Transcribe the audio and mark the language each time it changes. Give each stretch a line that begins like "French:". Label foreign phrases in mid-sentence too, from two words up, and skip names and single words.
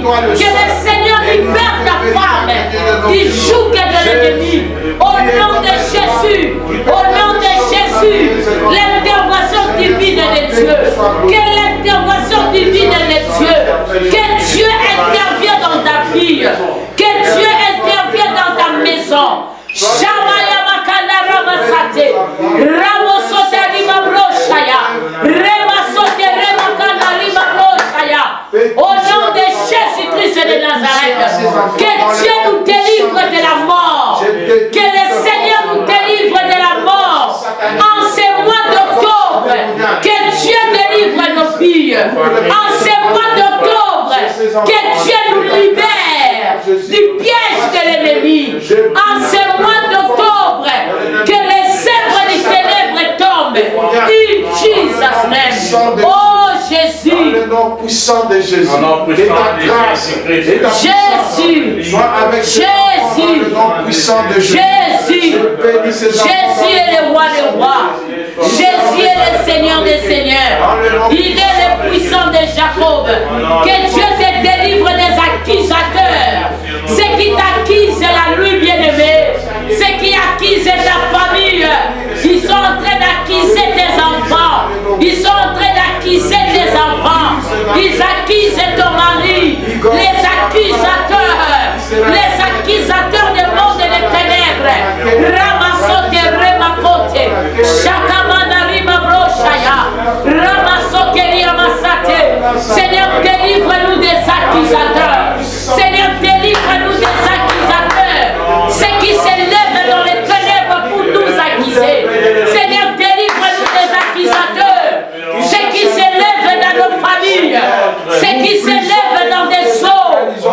French: Que le Seigneur libère ta femme du joug de l'ennemi. Au nom de Jésus, au nom de Jésus, l'intervention divine de Dieu. Que l'intervention divine de Dieu. Que Dieu intervienne dans ta vie. Que Dieu intervienne dans ta maison. Shamaya makana ramasate, ramosote rima broshaya, remasote remakana rima broshaya. Au nom de Jésus-Christ de Nazareth, que Dieu nous délivre de la mort, que le Seigneur nous délivre de la mort. En ce mois d'octobre, que Dieu délivre nos filles. En ce mois d'octobre, que Dieu nous libère du piège de l'ennemi. En ce mois d'octobre, que les œuvres des ténèbres tombent.
English: In Jesus' name.
French: Oh Jésus. Dans le nom puissant de Jésus. Et ta grâce et ta Jésus. soit avec Jésus. dans le nom puissant de Jésus. Jésus. Jésus est le roi des rois. Jésus est le Seigneur des seigneurs. Il est le puissant de Jacob. Que Dieu te délivre des accusateurs. Ceux qui t'accusent la nuit, bien-aimé. Ceux qui accusent ta famille. Ils sont en train d'accuser tes enfants. Ils sont en train d'accuser tes enfants. Ils accusent ton mari. Les accusateurs du monde des ténèbres. Ramasote remakote. Shakamana rima broshaya. Ramasote riamasate. Seigneur, délivre-nous des accusateurs. Seigneur, délivre-nous des accusateurs. Ceux qui s'élèvent dans les ténèbres pour nous accuser. Seigneur, délivre-nous des accusateurs. Ceux qui s'élèvent dans nos familles. Ceux qui s'élèvent dans des eaux.